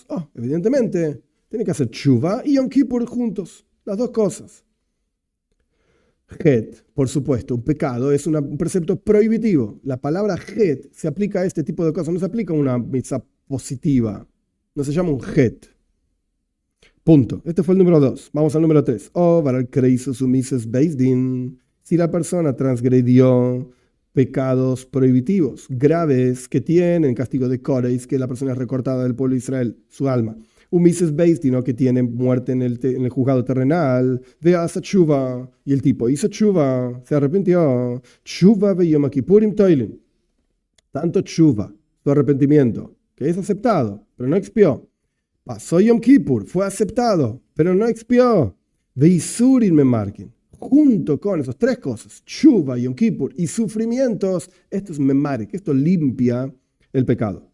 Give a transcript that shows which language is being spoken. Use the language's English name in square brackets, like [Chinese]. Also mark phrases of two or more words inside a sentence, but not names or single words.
[Spanish] Evidentemente, tiene que hacer tshuva y Yom Kippur juntos, las dos cosas. Het, por supuesto, un pecado es un precepto prohibitivo. La palabra het se aplica a este tipo de cosas, no se aplica a una mitzvah positiva. No se llama un het. Punto. Este fue el número 2. Vamos al número 3. [Hebrew] או עבר על כריתות ומיתות בית דין. [Spanish] Si la persona transgredió pecados prohibitivos, graves, que tienen castigo de koreis, que la persona es recortada del pueblo de Israel, su alma. Un [Hebrew] מיתות בית דין, [Spanish] que tiene muerte en el juzgado terrenal, ve a tshuva, y el tipo hizo tshuva, se arrepintió. [Hebrew] תשובה ויום הכיפורים תולין. [Spanish] Tanto tshuva, su arrepentimiento, que es aceptado, pero no expió. Pasó Yom Kippur, fue aceptado, pero no expió. [Hebrew] ויסורין ממרקין. [Spanish] Junto con esas 3 cosas, tshuva, Yom Kippur y sufrimientos, esto es memarek, esto limpia el pecado.